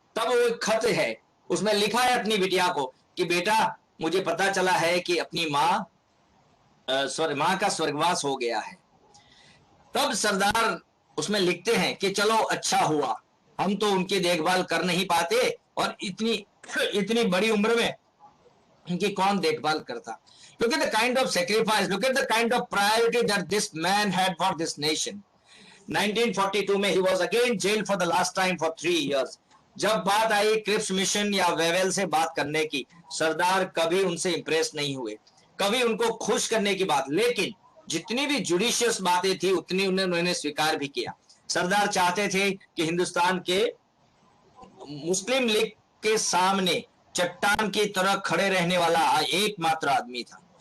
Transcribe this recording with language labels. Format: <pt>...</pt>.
<hi>तब वो एक खत है, उसमें लिखा है अपनी बिटिया को कि बेटा, मुझे पता चला है कि अपनी मां का स्वर्गवास हो गया है। तब सरदार उसमें लिखते हैं कि चलो अच्छा हुआ, हम तो उनकी देखभाल कर नहीं पाते, और इतनी बड़ी उम्र में उनकी कौन देखभाल करता।</hi> <en>Look at the kind of sacrifice, look at the kind of priority that this man had for this nation. 1942</en> <hi>में</hi> <en>he was again jailed for the last time for 3 years.</en> <hi>जब बात आई क्रिप्स मिशन या Wavell से बात करने की, सरदार कभी उनसे इंप्रेस नहीं हुए, कभी उनको खुश करने की बात, लेकिन जितनी भी जुडिशियस बातें थी उतनी उन्होंने स्वीकार भी किया। सरदार चाहते थे कि हिंदुस्तान के मुस्लिम लीग के सामने चट्टान की तरह खड़े रहने वाला एकमात्र आदमी था।</hi>